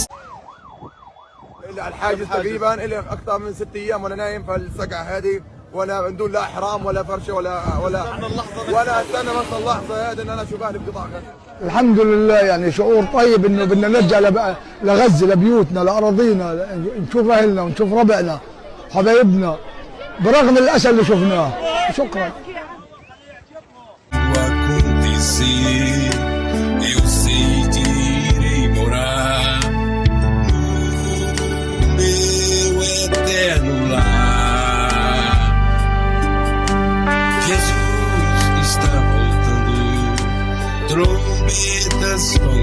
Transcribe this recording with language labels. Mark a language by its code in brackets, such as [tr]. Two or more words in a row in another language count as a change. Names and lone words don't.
[ar] الحاجز تقريبا إلى أكثر من 6 أيام وأنا نايم في السقعة هذه وأنا من دون لا إحرام ولا فرشة ولا أستنى بس اللحظة هذه إن أنا أشوف أهلي بقطع غزة. الحمد لله يعني شعور طيب إنه بدنا نرجع لغزة لبيوتنا لأراضينا نشوف أهلنا ونشوف ربعنا حبايبنا برغم الأسى اللي شفناه. شكرا. [pt] Eu sei que irei morar no meu eterno lar. Jesus está voltando, trombetas vão.